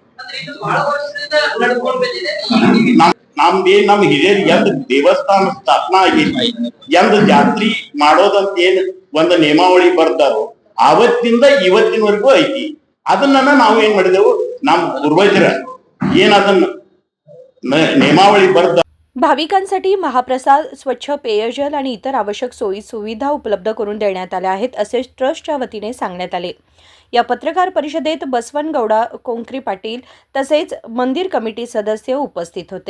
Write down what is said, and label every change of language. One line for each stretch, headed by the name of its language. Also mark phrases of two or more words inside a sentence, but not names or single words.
Kannada: ನಮ್ ಹಿರಿಯರು ಎಂದ ದೇವಸ್ಥಾನ ಸ್ಥಾಪನಾ ಆಗೈತಿ, ಎಂದ ಜಾತ್ರಿ ಮಾಡೋದಂತ ಏನ್ ಒಂದ್ ನಿಯಮಾವಳಿ ಬರ್ತಾರೋ ಆವತ್ತಿಂದ ಇವತ್ತಿನವರೆಗೂ ಐತಿ. ಅದನ್ನ ನಾವು ಏನ್ ಮಾಡಿದೆವು, ನಮ್ ಪೂರ್ವಜರ ಏನ್ ಅದನ್ನ ನಿಯಮಾವಳಿ ಬದ್ಧ
Marathi: भाविकांसाठी महाप्रसाद, स्वच्छ पेयजल आणि इतर आवश्यक सोयी सुविधा उपलब्ध करून देण्यात आल्या आहेत असे ट्रस्टच्या वतीने सांगण्यात आले. या पत्रकार परिषदेत बसवनगौडा कोंकरी पाटील तसेच मंदिर कमिटी सदस्य उपस्थित होते.